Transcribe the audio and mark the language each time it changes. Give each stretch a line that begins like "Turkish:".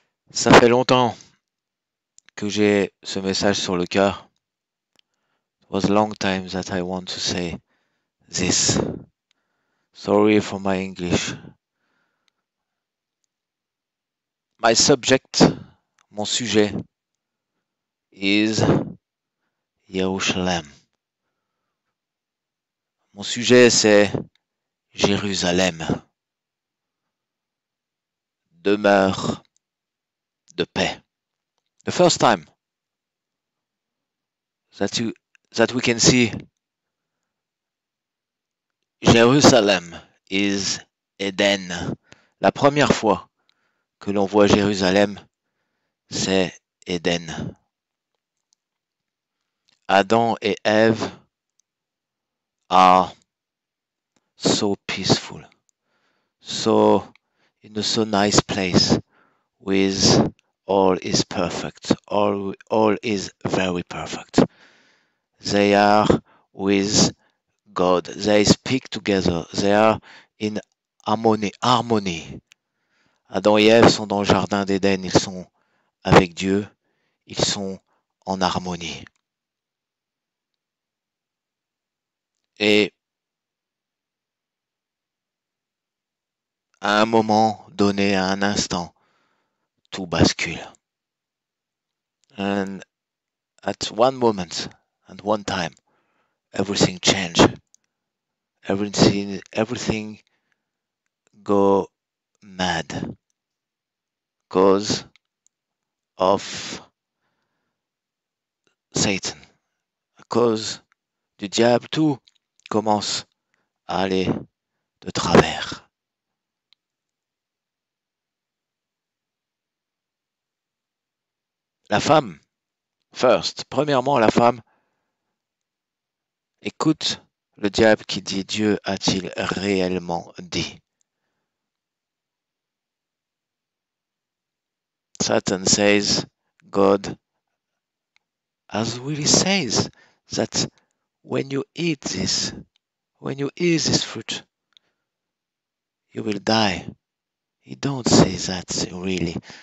French: Ça fait longtemps que j'ai ce message sur le cœur.
English: It was a long time that I want to say this. Sorry for my English. My subject,
French: mon sujet,
English: is Yerushalayim.
French: Mon sujet c'est Jérusalem. Demeure de paix.
English: The first time that we can see Jerusalem is Eden.
French: La première fois que l'on voit Jérusalem, c'est Éden.
English: Adam et Ève are so peaceful, so in a so nice place with all is perfect, all is very perfect. They are with God, they speak together, they are in harmony.
French: Adam et Ève sont dans le jardin d'Éden, ils sont avec Dieu, ils sont en harmonie. Et à un moment donné, à un instant, tout bascule.
English: And at one moment and one time, everything changed. Everything go mad because of Satan.
French: À cause du diable, tout commence à aller de travers. La femme, premièrement, la femme écoute le diable qui dit Dieu a-t-il réellement dit?
English: Satan says God has really says that when you eat this fruit, you will die. He don't say that really.